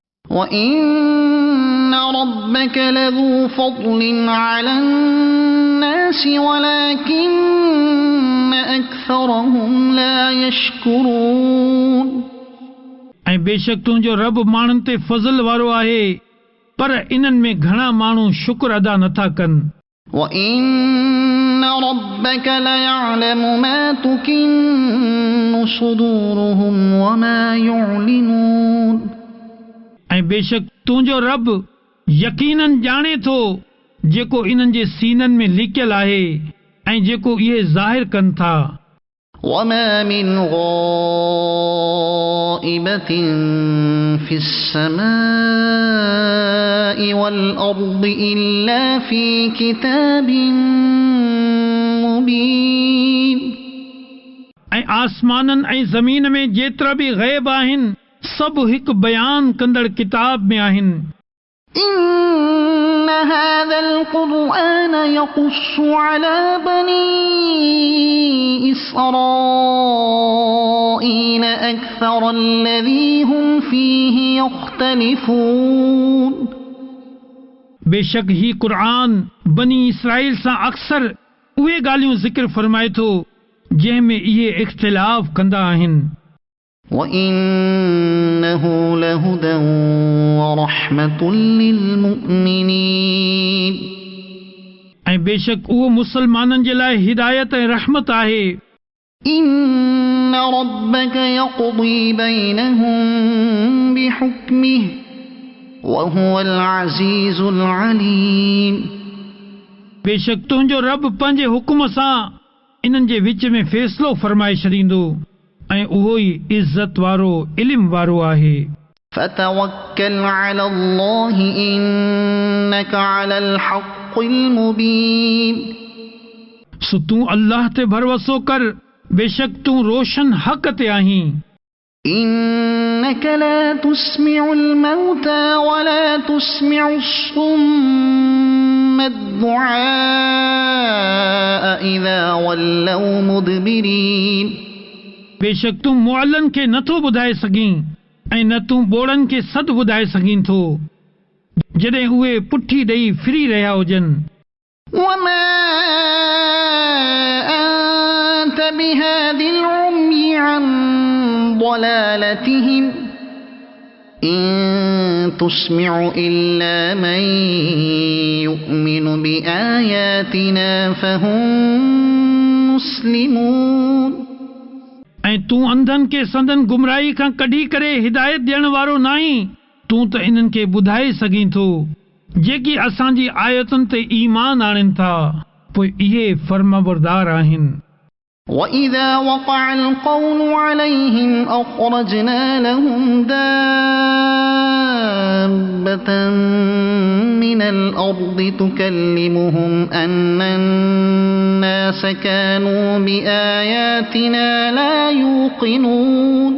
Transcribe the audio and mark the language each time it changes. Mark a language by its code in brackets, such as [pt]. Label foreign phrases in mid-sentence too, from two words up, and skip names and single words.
[ar] وإن ربك لذو فضل على الناس ولكن أكثرهم لا يشكرون [sd] ऐं बेशक तुंहिंजो रब माण्हुनि ते फज़ल वारो आहे पर इन्हनि में घणा माण्हू शुक्र अदा नथा कनि [ar] وإن ربك ليعلم ما تكن صدورهم وما يعلنون [sd] ऐं बेशक तुंहिंजो रब यकीनन ॼाणे थो जेको इन्हनि जे सीननि में लिकियल आहे ऐं जेको इहे ज़ाहिर कनि था [ar] وما من غائبة في السماء والأرض إلا في كتاب مبين [sd] ऐं आसमाननि ऐं ज़मीन में जेतिरा बि ग़ैब आहिनि सभु हिकु बयान कंदड़ किताब में आहिनि [ar] إن هذا القرآن يقص على بني إسرائيل أكثر الذي هم فيه يختلفون [sd] बेशक ही क़ुरान बनी इसराइल सां अक्सर उहे ॻाल्हियूं ज़िक्र फरमाए थो जंहिं में इहे इख़्तिलाफ़ कंदा आहिनि [ar] وإنه لهدى ورحمة للمؤمنين [sd] ऐं बेशक उहो मुसलमाननि जे लाइ हिदायत ऐं रहमत आहे [ar] إن ربك يقضي بينهم بحكمه وهو العزيز العليم [sd] बेशक तुंहिंजो रब पंहिंजे हुकुम सां इन्हनि जे विच में फ़ैसिलो फरमाए छॾींदो ऐं उहो ई इज़त वारो इल्म वारो आहे [ar] فتوكل على الله إنك على الحق المبين [sd] सो तूं अल्लाह ते भरोसो कर बेशक तूं रोशन हक़ ते आहीं [ar] إنك لا تسمع الموتى ولا تسمع الصم الدعاء إذا ولوا مدبرين [sd] बेशक तूं मुअल्लन खे नथो ॿुधाए सघीं ऐं न तूं ॿोड़नि खे सॾु ॿुधाए सघीं थो जॾहिं उहे पुठी ॾेई फिरी रहिया हुजनि [ar] وما أنت بهاد العمي عن ضلالتهم إن تسمع إلا من يؤمن بآياتنا فهم مسلمون [sd] ऐं तूं अंधनि खे संदन गुमराही खां कढी करे हिदायत ॾियण वारो नाहीं तूं त इन्हनि खे ॿुधाए सघीं थो जेकी असांजी आयतुनि ते ईमान आणनि था पोइ इहे फर्माबरदार आहिनि [ar] وإذا وقع القول عليهم أخرجنا لهم دابة من الأرض تكلمهم أن الناس كانوا بآياتنا لا يوقنون